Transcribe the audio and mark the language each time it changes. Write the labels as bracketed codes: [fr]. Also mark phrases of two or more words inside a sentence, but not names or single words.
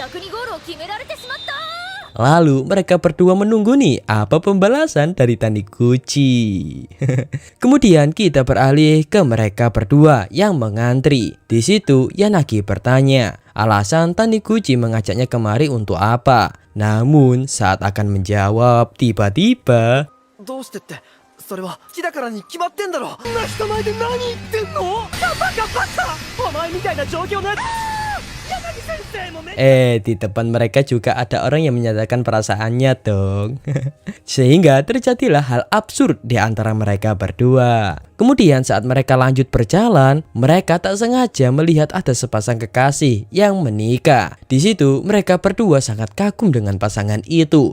[id] Lalu mereka berdua menunggu nih apa pembalasan dari Taniguchi. Kemudian kita beralih ke mereka berdua yang mengantri. Di situ Yanagi bertanya alasan Taniguchi mengajaknya kemari untuk apa. Namun saat akan menjawab, tiba-tiba [ja] どうしてってそれは好きだからに決まってんだろこんな人前で何言ってんのバカお前みたいな状況な柳先生もめ [id] di depan mereka juga ada orang yang menyatakan perasaannya dong. Sehingga terjadilah hal absurd di antara mereka berdua. Kemudian saat mereka lanjut berjalan, mereka tak sengaja melihat ada sepasang kekasih yang menikah. Di situ mereka berdua sangat kagum dengan pasangan itu.